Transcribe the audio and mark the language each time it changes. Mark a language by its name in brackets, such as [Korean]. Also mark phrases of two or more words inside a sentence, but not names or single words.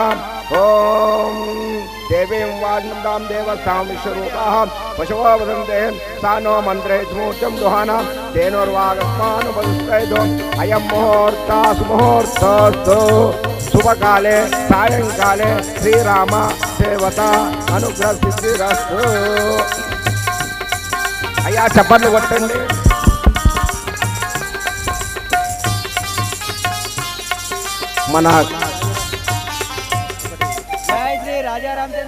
[Sanskrit] ओम देवीं वाग्नन्दां देवस्तां विश्वरूपाः पशवो वदन्ते सा नो मन्त्रे स्मूर्तं दुहाना तेनोर्वागस्मानुपदिष्टैतो अयं मुहूर्तः सुमुहूर्तस्तु शुभकाले सायंकाले श्रीराम देवता अनुग्रह सिद्धिरस्तु। [Telugu] అయ్యా చప్పల్లు కొట్టండి। మన राजा रामचंद्र